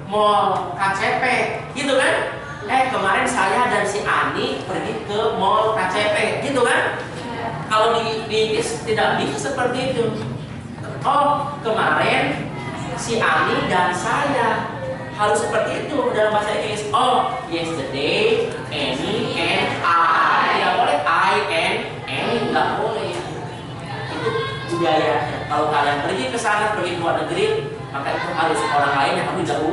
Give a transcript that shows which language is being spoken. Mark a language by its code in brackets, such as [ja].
[id] mall KCP, gitu kan? Kemarin saya dan si Ani pergi ke mall KCP, gitu kan? Kalau di Inggris tidak bisa seperti itu. Oh, kemarin si Ani dan saya, harus seperti itu dalam bahasa Inggris. [en] Oh, yesterday, Annie and I. [id] Tidak boleh [en] I and Annie, [id] nggak boleh. Itu budayanya. Kalau kalian pergi ke sana, pergi ke luar negeri, maka itu harus orang lain yang harus